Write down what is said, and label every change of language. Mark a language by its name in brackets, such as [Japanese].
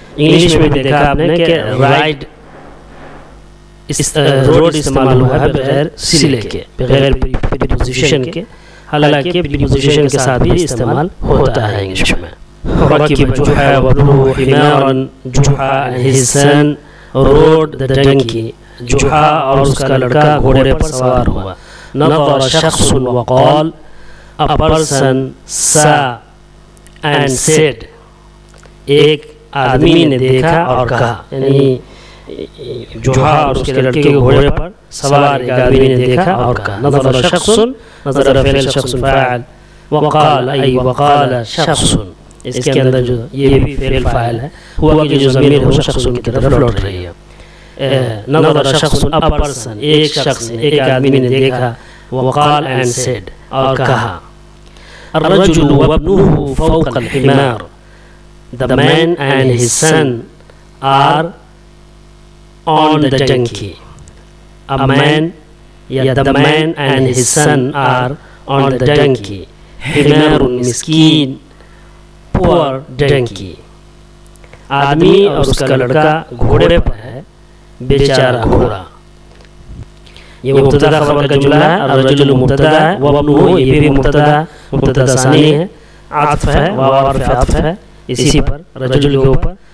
[Urdu] English میں دیکھا آپ نے کہ رائڈ روڈ استعمال ہوا ہے بغیر صلے کے، بغیر پریپوزیشن کے، حالانکہ پریپوزیشن کے ساتھ بھی استعمال ہوتا ہے انگلش میں. [Arabic] رکب جحا وابنہ حمارا، [English] جحا his son rode the donkey. [Urdu] جحا اور اس کا لڑکا گھوڑے پر سوار ہوا. [Arabic] نظر شخص وقال، [English] a person saw and said. [Urdu] ایک آدمی نے دیکھا اور کہا، یعنی جحا اور اس کے لڑکے کے گھوڑے پر سوار ایک آدمی نے دیکھا اور کہا. [Arabic] نظر شخص، نظر فعل شخص فاعل، وقال ای وقال شخص. [Urdu] اس کے اندر جو یہ بھی فعل فاعل ہے، ہوا کہ جو ضمیر ہے وہ شخص کی طرف لوٹ رہی ہے. نظر شخص [English] a person، [Urdu] ایک شخص ایک آدمی نے دیکھا، وقال [English] and said [Urdu] اور کہا. [Arabic] الرجل وابنه فوق الحمار، [English] the man and his son are on the donkey. A man یا the man and his son are on the donkey [Urdu] حمار مسکین [English] poor donkey, [Urdu] آدمی اور اس کا لڑکا گھوڑے پر ہے، بیچارہ گھوڑا. یہ مبتدا خبر کا جملہ ہے. الرجل مبتدا ہے، وابنہ یہ بھی مبتدا ثانی ہے، عطف ہے، واو حرف عطف ہے اسی پر رجل کے اوپر.